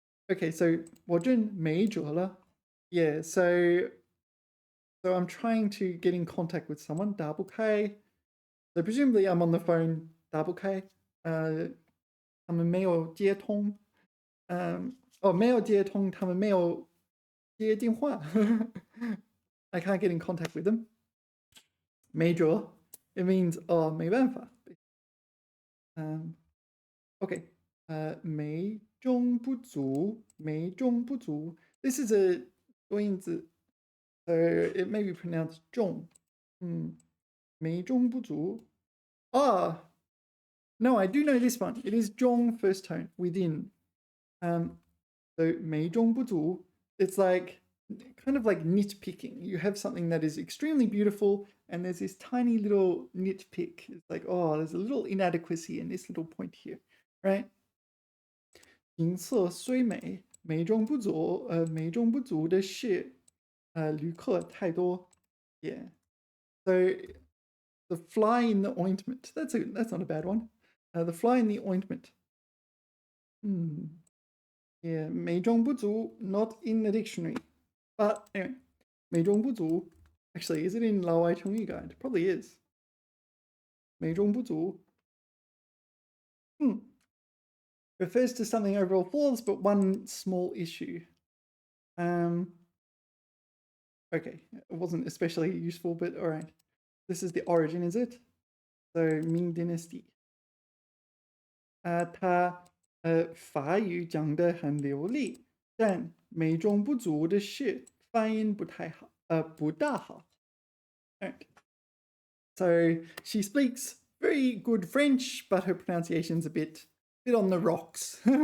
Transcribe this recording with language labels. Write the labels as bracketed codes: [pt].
[zh] Okay, so 我正没辙了. [en] Yeah, so I'm trying to get in contact with someone. [zh] 打不开. [en] So presumably I'm on the phone. [zh] 打不开.他们没有接通. 没有接通.他们没有接电话. [en] I can't get in contact with them. Major. It means [zh] 没办法. Okay. 美中不足. 美中不足. [en] This is a 多音字. So it may be pronounced 中.美中不足. No, I do know this one. It is 中 first tone, within. So 美中不足. It's like kind of like nitpicking. You have something that is extremely beautiful and there's this tiny little nitpick. It's like, there's a little inadequacy in this little point here, right? [zh] 景色虽美，美中不足。美中不足的是，旅客太多。 [en] Yeah. So the fly in the ointment. That's not a bad one. The fly in the ointment. Yeah, 美中不足, not in the dictionary. But anyway, 美中不足. Actually, is it in 老外成语 guide? Probably is. 美中不足. Refers to something overall flawless, but one small issue. Okay, it wasn't especially useful, but all right. This is the origin, is it? So Ming Dynasty. [zh] 他法语讲得很流利，但美中不足的是发音不太好，不大好。 [en] Right. So she speaks very good French, but her pronunciation's a bit on the rocks.